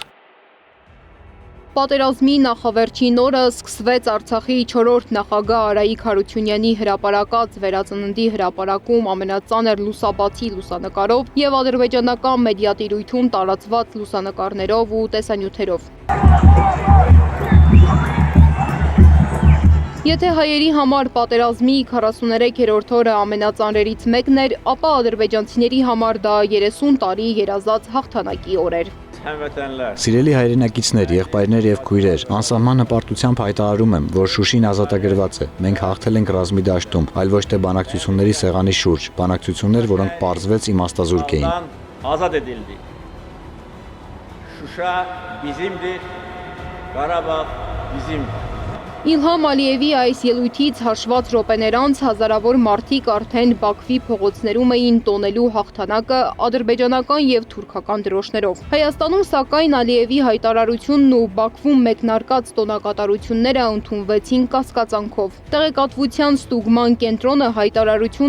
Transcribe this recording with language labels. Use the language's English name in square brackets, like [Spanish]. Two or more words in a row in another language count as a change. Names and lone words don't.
[Armenian] Պատերազմի նախավերջին օրը սկսվեց Արցախի 4-րդ նախագահ Արայիկ Հարությունյանի հրապարակած վերածննդի հրապարակում ամենածանր լուսաբացի լուսանկարով և ադրբեջանական մեդիատիրույթում տարածված լուսանկարներով ու տեսանյութերով։ Եթե հայերի համար պատերազմի 43-րդ օրը ամենածանրերից մեկն էր, ապա ադրբեջանցիների համար դա 30 տարի երազած հաղթանակի օր էր։ Սիրելի հայրենակիցներ, եղբայրներ և քույրեր, անսահման հպարտությամբ հայտարարում եմ, որ Շուշին ազատագրված է։ Մենք հաղթել ենք ռազմի դաշտում, այլ ոչ թե բանակցությունների սեղանի շուրջ, բանակցություններ, որոնք պարզվեց իմաստազուրկ էին։ [Azerbaijani] Azad edildi. Şuşa bizimdir. Qarabağ bizimdir. [Armenian] Իլհամ Ալիևի այս ելույթից հաշված րոպեներ անց հազարավոր մարդիկ արդեն Բաքվի փողոցներում էին տոնելու հաղթանակը ադրբեջանական և թուրքական դրոշներով։ Հայաստանում սակայն Ալիևի հայտարարությունն ու Բաքվում մեկնարկած տոնակատարությունները ընդունվեցին կասկածանքով։ Տեղեկատվության ստուգման կենտրոնը հայտարարություն